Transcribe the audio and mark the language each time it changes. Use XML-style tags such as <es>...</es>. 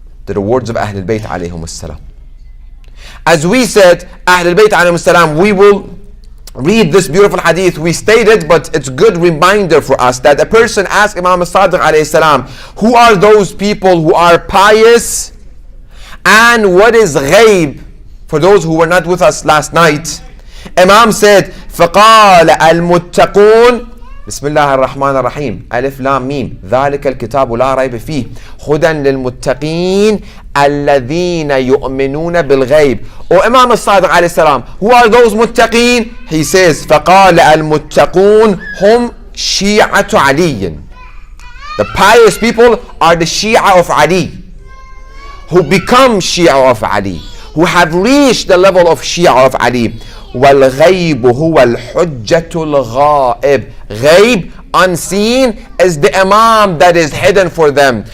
<en>The words of Ahlul Bayt alayhim as-salam. As we said, Ahlul Bayt alayhim as-salam, we will read this beautiful hadith. We stated, but it's a good reminder for us that a person asked Imam as-Sadiq alayhi salam, who are those people who are pious and what is ghaib? For those who were not with us last night, Imam said,</en> <ar>فَقَالَ الْمُتَّقُونَ بسم الله الرحمن الرحيم ألف لام ميم ذلك الكتاب لا ريب فيه هدى للمتقين الذين يؤمنون بالغيب.</ar> <en>O Imam al-Sadiq alayhi salam, who are those muttaqeen? He says</en> <ar>فقال المتقون هم شيعة علي.</ar> <en>The pious people are the Shia of Ali, who become Shia of Ali, who have reached the level of Shia of Ali.</en> <ar>وَالْغَيْبُ هُوَ الْحُجَّةُ الْغَائِبُ.</ar> <en>Ghaib, unseen, is the Imam that is hidden for them.</en>